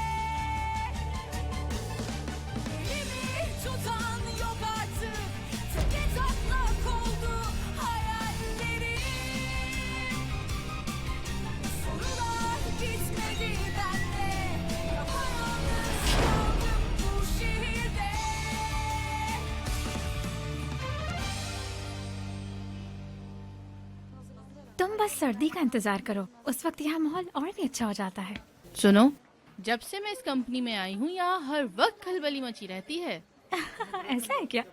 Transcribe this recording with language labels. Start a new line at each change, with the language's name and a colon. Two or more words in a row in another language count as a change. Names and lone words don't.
Turkish: Elimi tutan yok artık, teke taklak oldu hayallerim. Sorular gitmedi bende, yapayalnız kaldım bu şehirde.
Hindi: तुम बस सर्दी का इंतजार करो, उस वक्त यहाँ माहौल और भी अच्छा हो जाता है। सुनो, जब से मैं इस कंपनी में आई हूँ यहाँ हर वक्त खलबली मची रहती है। ऐसा है क्या?